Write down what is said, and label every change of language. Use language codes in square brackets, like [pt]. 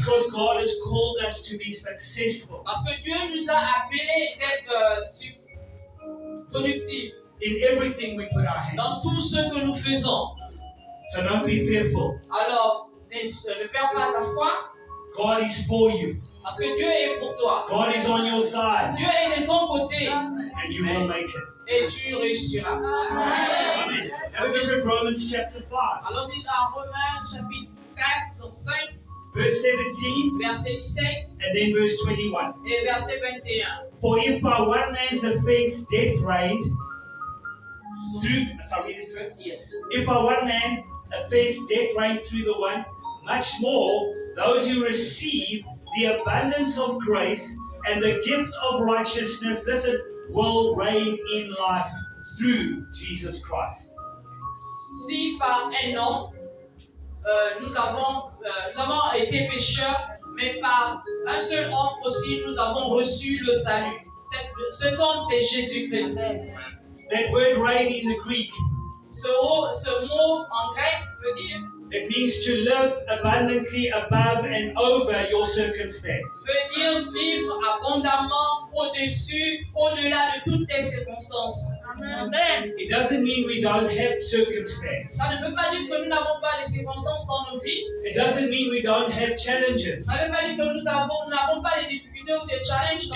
[en] Because God has called us to be successful [fr] Parce que Dieu nous a appelés d'être productifs [en] in everything we put our hands. [fr] dans tout ce que nous faisons. [en] So don't be fearful. [fr] Alors, ne perds pas ta foi, [en] God is for you. [fr] parce que Dieu est pour toi. [en] God is on your side, [fr] Dieu est de ton côté [en] and you will make it. [fr] et tu réussiras. [en] Amen. Have a look at Romans chapter 5, [fr] Allons-y dans Romains chapitre 4, donc 5, [en] verse 17, [fr] verset 17 [en] and then verse 21. [fr] et verset 21. [en] For if by one man's offense death reigned through, if I read it first, Yes. if by one man offense death reigned through the one, much more those who receive the abundance of grace and the gift of righteousness, listen, will reign in life through Jesus Christ. [fr] Si par un homme, nous avons été pécheurs, mais par un seul homme aussi, nous avons reçu le salut. Cet homme, c'est Jésus-Christ. [en] That word reign in the Greek, [fr] Ce mot en grec veut dire [en] it means to live abundantly above and over your circumstance. [fr] vivre abondamment au-dessus, au-delà de toutes tes circonstances. [en] Amen. It doesn't mean we don't have circumstance. [fr] Ça ne veut pas dire que nous n'avons pas les circonstances dans nos vies. [en] It doesn't mean we don't have challenges. [fr] Ça ne veut pas dire que nous n'avons pas les difficultés ou des challenges dans